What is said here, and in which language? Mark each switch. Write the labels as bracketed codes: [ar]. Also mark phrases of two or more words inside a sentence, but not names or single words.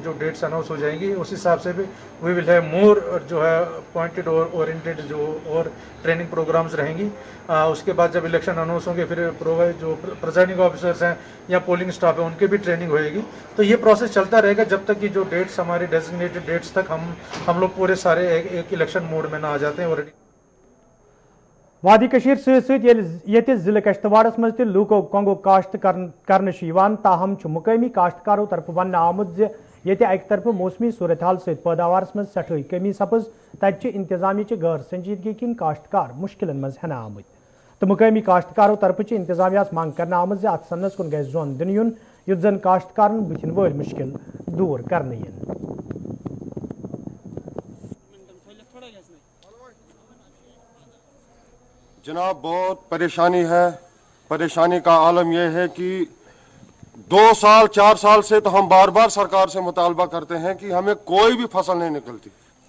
[hi] जो [en] dates announce [hi] हो जाएंगी उस हिसाब से भी [en] we will have more [hi] जो है पॉइंटेड और ओरिएंटेड जो और [en] training programs [hi] रहेंगी। उसके बाद जब [en] election announce [hi] होंगे फिर जो [en] presiding officers [hi] हैं या [en] polling staff [hi] है उनके भी ट्रेनिंग होएगी। तो ये प्रोसेस चलता रहेगा जब तक कि जो डेट्स हमारी [en] designated dates [hi] तक हम लोग पूरे सारे एक [en] election mode [hi] में ना आ जाते हैं। ऑलरेडी [ks] वादी कशीर सत जिले कश्तवाड़स मज लूको कंगो काश्त कर ताहम मुकामी काश्तकारों तरफ वन आमुत ये अक तरफ मौसमी सूरत हाल सत पैदावारस मज सठई कमी सपज तत इंतजामी गैर संजीदगी किन काश्तकार मुश्किल मज हन आमुत तो मुकामी काश्तकारों तरफ इंतजामिया मांग कर आमुत अत सन्नस कुन गि जोन दिन युन युत जन काश्तकार बुथिन वल मुश्किल दूर करने यन। [hi] जनाब बहुत परेशानी है। परेशानी का आलम यह है कि 2 साल 4 साल से तो हम बार बार सरकार से मुतालबा करते हैं कि हमें कोई भी फसल नहीं निकलती।